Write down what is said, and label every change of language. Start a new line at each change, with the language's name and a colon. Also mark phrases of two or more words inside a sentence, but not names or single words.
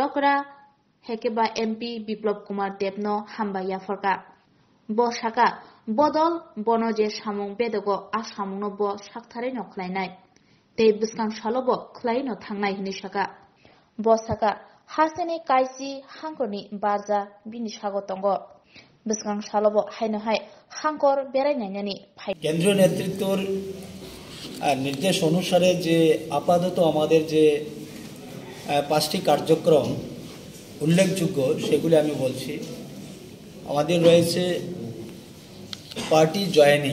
Kok Borok: Okra Hekeba MP Biplop Kumar Debno Hamba Yaforka Bo Shaka Bodol Bono Je Shamong Bedogo Ashamong no Bo Shaktare no Klainai Tei Buskang Shalobo Klai no Thangnai Hini Shaka Bo Shaka Hasteni Kaisi Hankoni Barza Bini Shagotongo Buskang Shalobo Haino Hai Hankor Berainani
Bangla: কেন্দ্রীয় নেতৃত্বর নির্দেশ অনুসারে যে আপাতত আমাদের যে 5টি কার্যক্রম উল্লেখযোগ্য সেগুলি আমি বলছি আমাদের রয়েছে
English: party joining